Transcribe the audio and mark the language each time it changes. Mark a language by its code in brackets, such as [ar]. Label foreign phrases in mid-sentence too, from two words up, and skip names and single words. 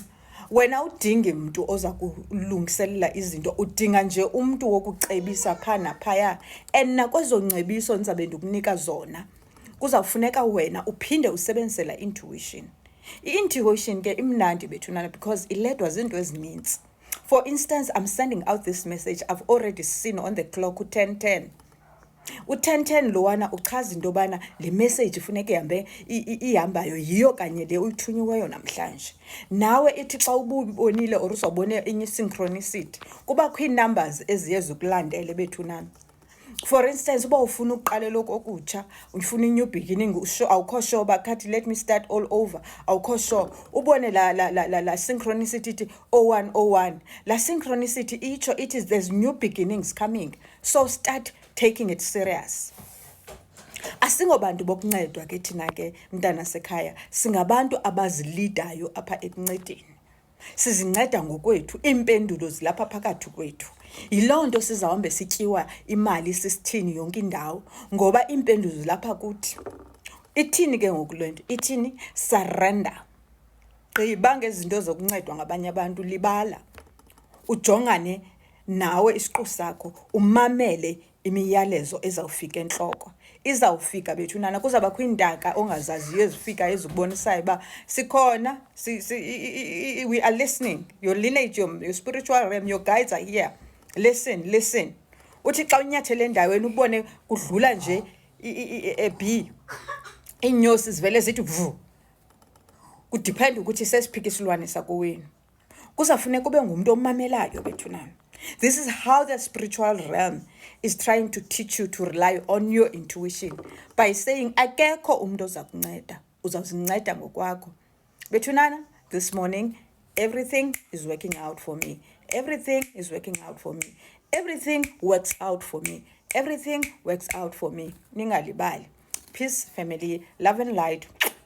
[xh] Wena udingi mntu oza kulungiselela izinto, udinga nje umntu wokucebisa phaa naphaya. And nakwezo ngcebiso ndizabe ndikunika zona kuzawufuneka wena uphinde usebenzise la intuition. I-intuition ke imnandi bethunana because iledwa zinto ezininzi. [en] For instance, I'm sending out this message, I've already seen on the clock u-10:10. [xh] U-10:10 lowana uchaza into yobana le message funeka ihambayo yiyo kanye le uyithunyiweyo namhlanje. Nawe ithi xa ubonile or uzawubone inye synchronicity kubakho ii-numbers eziye zikulandele bethunana. For instance, uba ufuna ukuqalela okutsha, ufuna i- [en] new beginning, awukho sure [xh] uba khathi [en] let me start all over, [xh] awukho sure, ubone la synchronicity ithi 0101. [en] La synchronicity [xh] itsho ithi [en] there's new beginnings coming, so start taking it serious. [xh] Asingobantu bokuncedwa ke thina ke mntana sekhaya, singabantu abazilidayo apha ekuncedeni. Sizinceda ngokwethu, iimpendulo zilapha phakathi kwethu. Yiloo nto sizawuhambe sityiwa imali sisithini yonke indawo, ngoba iimpendulo zilapha kuthi. Ithini ke ngoku le nto? Ithini? Surrender. Gqiba ngezinto zokuncedwa ngabanye abantu, libala. Ujongane nawe isiqu sakho, umamele imiyalezo ezawufika entloko. Izawufika bethunana, kuzawubakho iintaka ongazaziyo ezifika ezikubonisayo uba sikhona, [en] we are listening. Your lineage, your spiritual realm, your guides are here. Listen. [xh] Uthi xa unyathele endaweni ubone kudlula nje B, iinyosi zivele zithi vu. Kudipenda ukuthi sesiphika isilwane sakowenu. Kuzawufuneka ube ngumuntu omamelayo bethunana. [en] This is how the spiritual realm is trying to teach you to rely on your intuition by saying [xh] akekho umuntu oza kunceda, uzawuzinceda ngokwakho. Bethunana, [en] this morning everything is working out for me. Everything is working out for me. Everything works out for me. Everything works out for me. [xh] Ningalibali. [en] Peace, family, love and light.